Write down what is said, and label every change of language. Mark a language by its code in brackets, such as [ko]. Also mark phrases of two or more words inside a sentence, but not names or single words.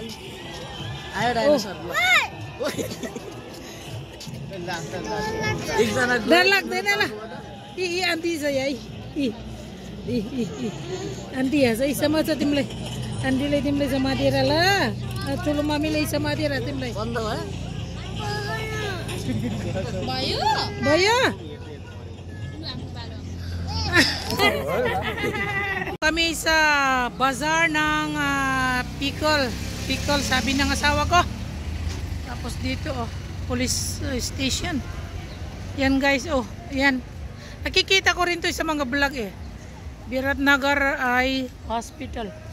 [ne] डर लाग्दैन ल यी आन्टी छ है आन्टी यहाँ छ समाज तिमीलाई आन्टीले तिमीले समातेर ल ठुलो मामीले समातेर तिमीलाई [tl] भयो kami sa bazaar ng Pickle sabi ng asawa ko tapos dito [en] police station [tl] yan guys yan nakikita ko rin to sa mga vlog Biratnagar Eye Hospital